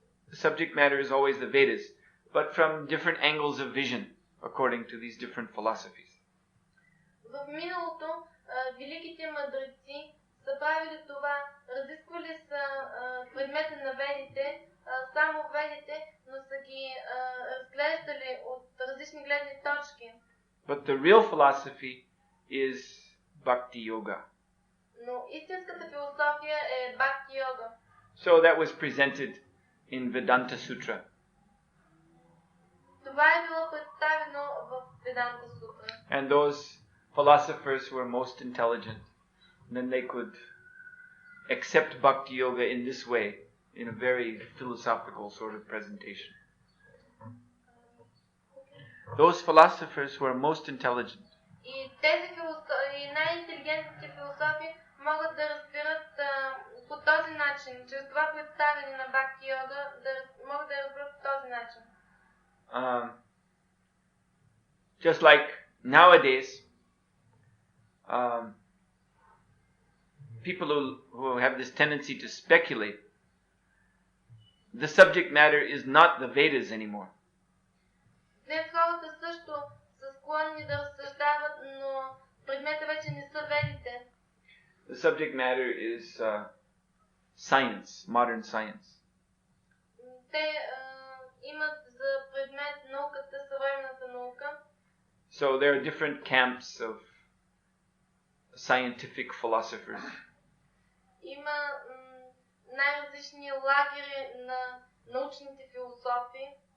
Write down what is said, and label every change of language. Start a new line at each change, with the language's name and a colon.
English: The subject matter is always the Vedas, but from different angles of vision, according to these different philosophies.
Bulgarian: В миналото великите мъдреци са правили това, разисквали са предмета на ведите, само ведите, но са ги разглеждали от различни гледни точки.
English: But the real philosophy is Bhakti Yoga.
Bulgarian: Но истинската философия е Бхакти йога.
English: So that was presented in Vedanta Sutra.
Bulgarian: Това е било представено в Веданта Сутра.
English: And those philosophers who were most intelligent, then they could accept Bhakti Yoga in this way, in a very philosophical sort of presentation. Those philosophers who are most intelligent,
Bulgarian: И тези най-интелигентните философи могат да разберат по този начин, чрез това представяне на Бхакти йога, могат да разберат по този начин.
English: Just like nowadays, people who have this tendency to speculate, the subject matter is not the Vedas anymore.
Bulgarian: Днес хората също са склонни да разсъждават, но предмета вече не са ведите.
English: The subject matter is science, modern science.
Bulgarian: Те имат за предмет науката, съвременната наука.
English: So there are different camps of scientific philosophers.
Bulgarian: Има най-различни лагери на научните философи.